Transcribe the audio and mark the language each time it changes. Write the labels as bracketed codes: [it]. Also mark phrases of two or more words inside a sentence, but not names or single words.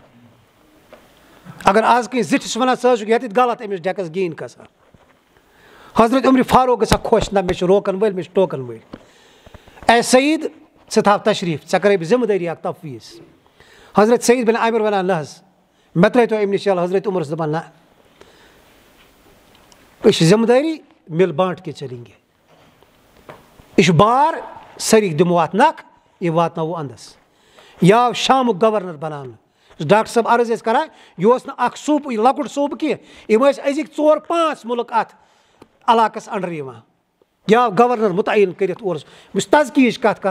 [ks] اگر آز کٲنٛسہِ زِٹھِس ونان ژٕ حظ چھُکھ ییٚتٮ۪تھ غلط أمِس ڈٮ۪کس گیٖن کھسان حضرت عمرِ فاروق گژھان خۄش نہ مےٚ چھِ روکن وٲلۍ مےٚ چھِ ٹوکن وٲلۍ اے سعید ژٕ تھاو تشریٖف ژےٚ کرے بہٕ ذمہٕ دٲری اکھ تفویٖض حضرت سعید بن عامر ونان نہ حظ مےٚ ترٲیتو أمۍ نِش یَلہٕ حضرت عمرس دپان نہ یہِ چھِ ذمہٕ دٲری [ur] مِل بانٹ کے چلیں گے [ks] یہِ چھُ بار سٲری دِمو اتھ نکھ یہِ واتناوو انٛدس یہِ آو شامُک گورنر بناونہٕ ڈاکٹر صٲب عرض ٲسۍ کران یہِ اوس نہٕ اکھ صوٗبہٕ لۄکُٹ صوٗبہٕ کینٛہہ یِم ٲسۍ أزِکۍ 4-5 مُلک اتھ علاقس انڈر یِوان یا گورنر متعین کٔرِتھ اور بہٕ چھُس تزکیٖچ کَتھ کران